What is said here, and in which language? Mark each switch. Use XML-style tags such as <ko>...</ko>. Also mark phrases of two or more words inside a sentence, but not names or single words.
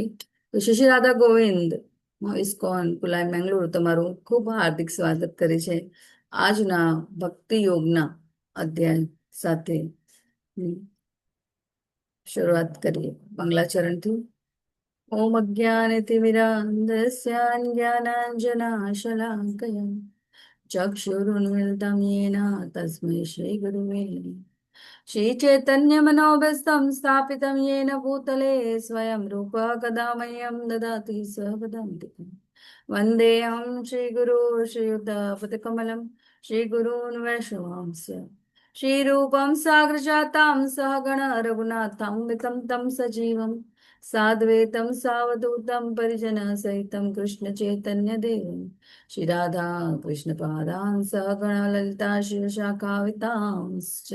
<gu>તો શ્રી શ્રી રાધા ગોવિંદ ઇસ્કોન કુલાઈ મેંગલુરુ તમારું ખૂબ હાર્દિક સ્વાગત કરે છે આજના ભક્તિ યોગના અધ્યાય સાથે. શરૂઆત કરીએ બંગલા ચરણથી.</gu> <sa>ओम अज्ञानतिमिरान्धस्य ज्ञानांजनाशलाकया चक्षुरुन्मिलितं येन तस्मै श्रीगुरुवे नमः. श्रीचैतन्यमनोभीष्टं स्थापितं येन भूतले स्वयं रूप कदा मह्यं ददाति स्वपदान्तिकम्. वन्देऽहं श्रीगुरो श्रीयुतापतिकमलं श्रीगुरून् वैष्णवांश्च श्रीरूपं साग्रजातां सहगण रघुनाथं वितं तं सजीवं साद्वैतं सावधूतं परिजनसहितं कृष्णचैतन्यदेवं श्री राधा कृष्ण पादान् सहगण ललिता शिवशाखावितांश्च.</sa>